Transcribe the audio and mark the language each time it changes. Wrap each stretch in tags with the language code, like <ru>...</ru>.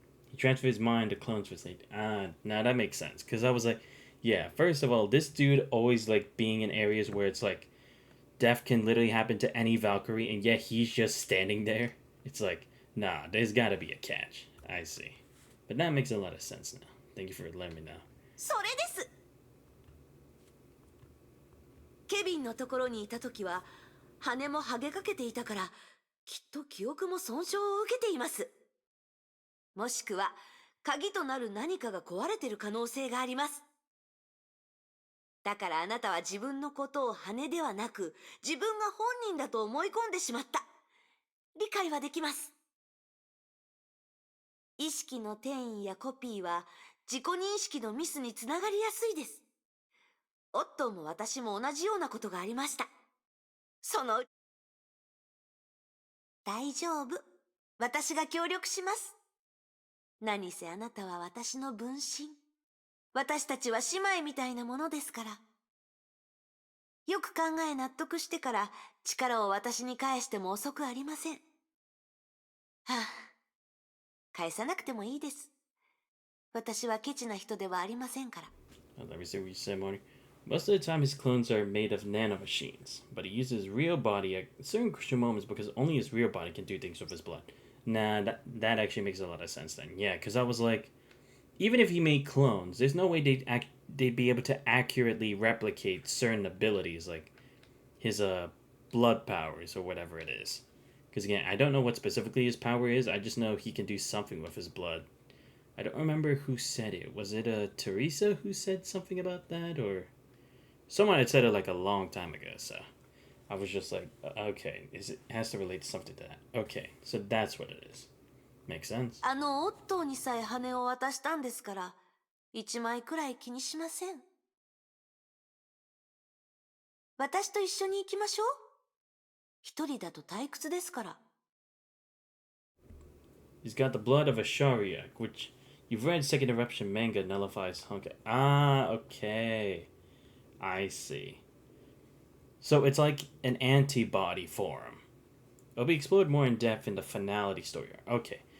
<en>He transfers his mind to clones for safety. Now that makes sense. Because I was like, yeah, first of all, this dude always like being in areas where it's like death can literally happen to any Valkyrie, and yet he's just standing there. It's like, nah, there's gotta be a catch. I see. But that makes a lot of sense now. Thank you for letting me know.</en> <ja>それです。ケビンのところにいた時は羽も剥げかけていたから、きっと記憶も損傷を受けています。もしくは鍵となる何かが壊れている可能性があります。だからあなたは自分のことを羽ではなく、自分が本人だと思い込んでしまった。理解はできます。意識の転移やコピーは自己認識のミスにつながりやすいです。オットーも私も同じようなことがありました。大丈夫。私が協力します。何せあなたは私の分身。私たちは姉妹みたいなものですから。よく考え納得してから力を私に返しても遅くありません。はあ、返さなくてもいいです。私はケチな人ではありませんから。</ja> <en>Let me see what you said, Marty. Most of the time, his clones are made of nanomachines, but he uses his real body at certain crucial moments because only his real body can do things with his blood. Nah, that actually makes a lot of sense then. Yeah, because I was like, even if he made clones, there's no way they'd be able to accurately replicate certain abilities, like his blood powers or whatever it is. Because again, I don't know what specifically his power is. I just know he can do something with his blood. I don't remember who said it. Was it Teresa who said something about that, or someone had said it like a long time ago? So I was just like, okay, it has to relate to something to that. Okay, so that's what it is. Makes sense.</en> <ja>オットーにさえ羽を渡したんですから、一枚くらい気にしません。私と一緒に行きましょう。一人だと退屈ですから。</ja> <en>He's got the blood of a Shariak, which you've read Second Eruption manga nullifies Honkai. Ah, okay. I see. So it's like an antibody for him. It'll be explored more in depth in the finality story. Okay.</en>